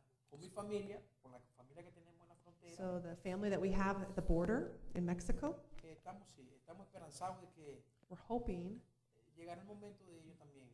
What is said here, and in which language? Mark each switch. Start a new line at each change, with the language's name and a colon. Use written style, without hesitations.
Spanish: Con mi familia, con la familia que tenemos en la frontera,
English: So the family that we have at the border in Mexico,
Spanish: estamos esperanzados de que
English: we're hoping
Spanish: llegará el momento de ellos también.